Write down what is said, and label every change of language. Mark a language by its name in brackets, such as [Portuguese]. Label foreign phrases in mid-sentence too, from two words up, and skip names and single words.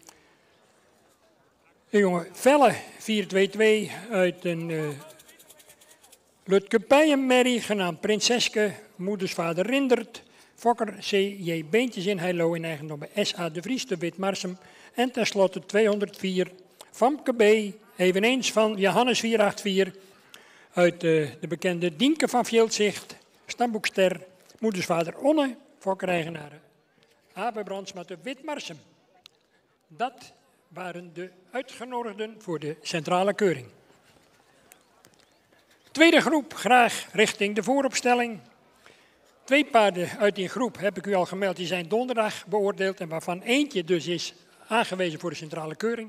[Dutch] De jonge Velle 422 uit een Lutkepijenmerrie genaamd Prinseske, moedersvader Rindert. Fokker C.J. Beentjes in Heilo in eigendom bij S.A. de Vries te Witmarsum. En tenslotte 204 Famke B. Eveneens van Johannes 484 uit de bekende Dienke van Vjeldzicht, stamboekster, moedersvader Onne, fokkereigenaren. Abe Brandsma te Witmarsum. Dat waren de uitgenodigden voor de centrale keuring. Tweede groep, graag richting de vooropstelling. 2 paarden uit die groep, heb ik u al gemeld, die zijn donderdag beoordeeld en waarvan eentje dus is aangewezen voor de centrale keuring.